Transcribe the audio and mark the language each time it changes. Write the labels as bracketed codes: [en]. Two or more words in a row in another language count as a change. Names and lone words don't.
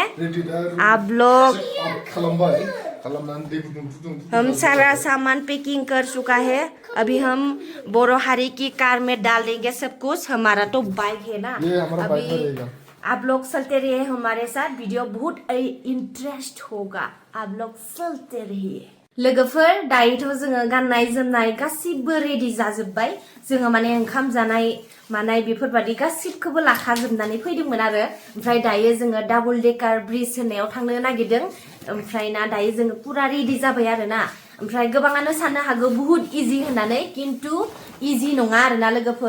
[hi] आप लोग हम सारा सामान पैकिंग कर चुका है। अभी हम बोरो हारी की कार में डाल देंगे सब कुछ। हमारा तो बाइक है ना, अभी आप लोग चलते रहिए हमारे साथ। वीडियो बहुत इंटरेस्ट होगा, आप लोग चलते रहिए। [brx] लोगोफोर दायोथ' जोङो गाननाय जोमनाय गासिबो रेडि जाजोब्बाय। जोङो माने ओंखाम जानाय मानाय बेफोरबादि गासिबखौबो लाखाजोबनानै फैदोंमोन आरो। ओमफ्राय दायो जोङो डाबल डेकार ब्रिज होननायाव थांनो नागिरदों। ओमफ्राय ना दायो जोङो पुरा रेडि जाबाय आरो ना। ओमफ्राय गोबाङानो साननो हागौ [hi] बहुत इजि [brx] होननानै, किन्तु इजि नङा आरो ना लोगोफोर।